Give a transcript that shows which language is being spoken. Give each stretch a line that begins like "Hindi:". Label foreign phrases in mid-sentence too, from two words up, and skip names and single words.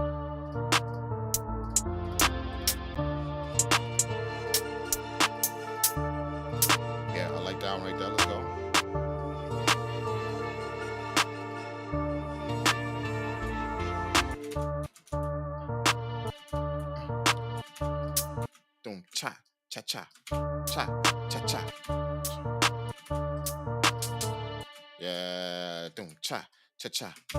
English: Yeah, I like that one right there. Let's go. Doom cha cha cha cha cha cha. Yeah, doom cha cha cha.